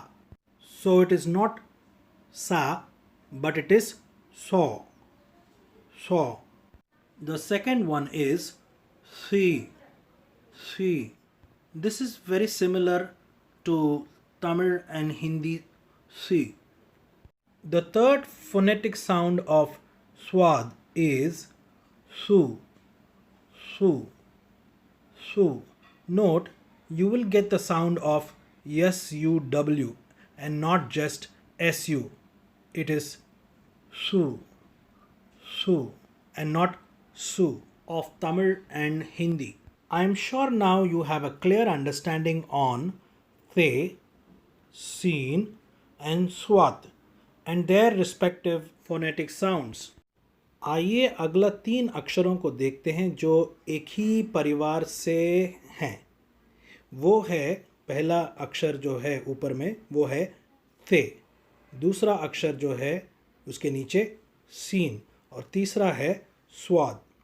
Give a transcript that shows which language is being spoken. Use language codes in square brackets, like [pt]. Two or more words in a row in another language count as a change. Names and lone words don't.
[en] So it is not sa, but it is saw, saw. The second one is see, see. This is very similar to Tamil and Hindi see. The third phonetic sound of Swad is su, su, su. Note, you will get the sound of SUW and not just SU. It is su, su, and not su of Tamil and Hindi. I am sure now you have a clear understanding on The, Seen, and Swat and their respective phonetic sounds. [hi] आइए अगला 3 अक्षरों को देखते हैं जो एक ही परिवार से हैं. वो है पहला अक्षर जो है ऊपर में वो है थे, दूसरा अक्षर जो है उसके नीचे सीन और तीसरा है स्वाद.